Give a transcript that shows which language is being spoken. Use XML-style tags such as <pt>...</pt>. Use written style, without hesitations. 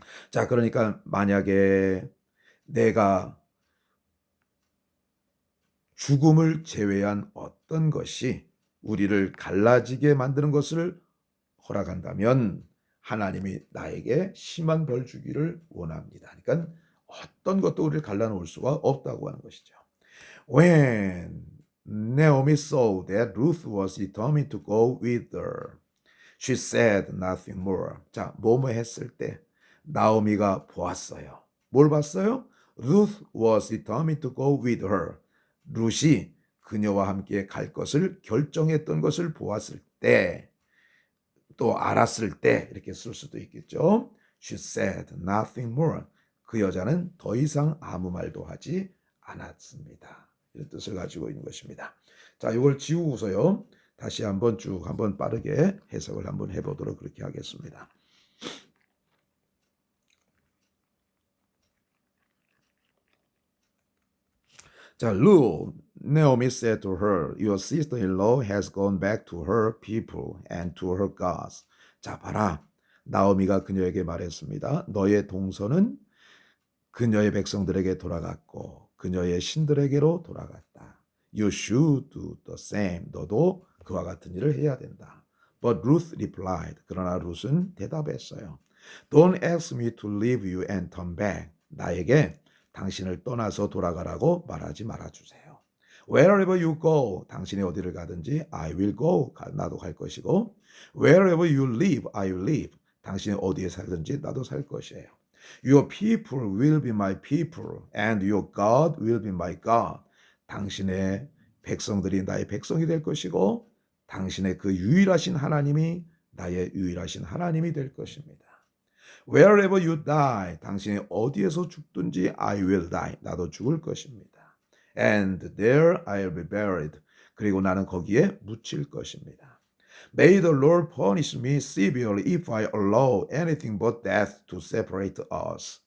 <ko>자, 그러니까 만약에 내가 죽음을 제외한 어떤 것이 우리를 갈라지게 만드는 것을 허락한다면 하나님이 나에게 심한 벌 주기를 원합니다. 그러니까 어떤 것도 우리를 갈라놓을 수가 없다고 하는 것이죠.</ko> <en>When Naomi saw that Ruth was determined to go with her, she said nothing more.</en> <ko>자, 뭐뭐 했을 때 나오미가 보았어요. 뭘 봤어요?</ko> <en>Ruth was determined to go with her.</en> <ko>룻이 그녀와 함께 갈 것을 결정했던 것을 보았을 때, 또 알았을 때 이렇게 쓸 수도 있겠죠.</ko> <en>She said nothing more.</en> <ko>그 여자는 더 이상 아무 말도 하지 않았습니다. 이런 뜻을 가지고 있는 것입니다. 자, 이걸 지우고서요. 다시 한번 쭉 한번 빠르게 해석을 한번 해보도록 그렇게 하겠습니다.</ko> <en>자, Ruth, Naomi said to her, Your sister-in-law has gone back to her people and to her gods.</en> <ko>자, 봐라. 나오미가 그녀에게 말했습니다. 너의 동서는 그녀의 백성들에게 돌아갔고 그녀의 신들에게로 돌아갔다.</ko> <en>You should do the same.</en> <ko>너도 그와 같은 일을 해야 된다.</ko> <en>But Ruth replied.</en> <ko>그러나 룻은 대답했어요.</ko> <en>Don't ask me to leave you and turn back.</en> <ko>나에게 당신을 떠나서 돌아가라고 말하지 말아주세요.</ko> <en>Wherever you go,</en> <ko>당신이 어디를 가든지</ko> <en>I will go,</en> <ko>나도 갈 것이고</ko> <en>Wherever you live, I will live.</en> <ko>당신이 어디에 살든지 나도 살 것이에요.</ko> <en>Your people will be my people and your God will be my God.</en> <ko>당신의 백성들이 나의 백성이 될 것이고 당신의 그 유일하신 하나님이 나의 유일하신 하나님이 될 것입니다.</ko> <en>Wherever you die,</en> <ko>당신이 어디에서 죽든지</ko> <en>I will die,</en> <ko>나도 죽을 것입니다.</ko> <en>And there I will be buried,</en> <ko>그리고 나는 거기에 묻힐 것입니다.</ko> <en>May the Lord punish me severely if I allow anything but death to separate us.</en>